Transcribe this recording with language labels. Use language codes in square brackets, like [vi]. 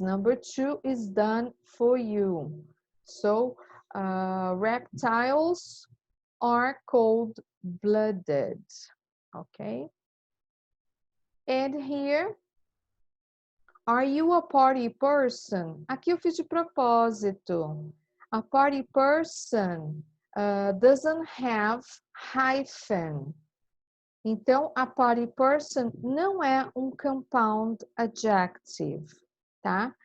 [en] Number 2 is done for you. So reptiles are cold-blooded. Okay. And here, are you a party person? [pt] Aqui eu fiz de propósito. [en] A party person doesn't have hyphen. [pt] Então, a party person não é um compound adjective, tá?